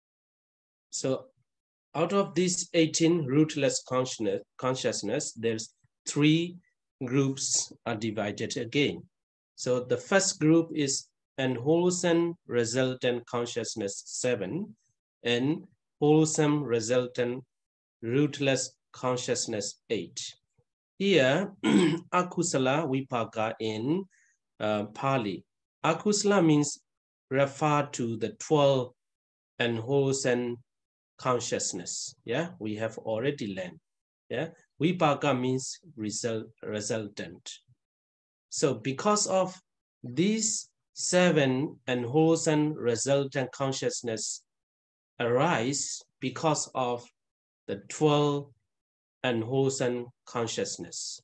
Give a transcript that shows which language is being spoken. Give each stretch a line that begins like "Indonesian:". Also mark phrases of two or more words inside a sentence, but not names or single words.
English: so out of these 18 rootless consciousness, there's three groups are divided again. So the first group is unwholesome resultant consciousness 7 and wholesome resultant rootless consciousness 8. Here,
Pali: akusala vipaka
English: in Pali. Akusala means refer to the 12 unwholesome consciousness. Yeah, we have already learned. Yeah, vipaka means resultant. So because of these 7 unwholesome resultant consciousness arise because of the 12 unwholesome consciousness.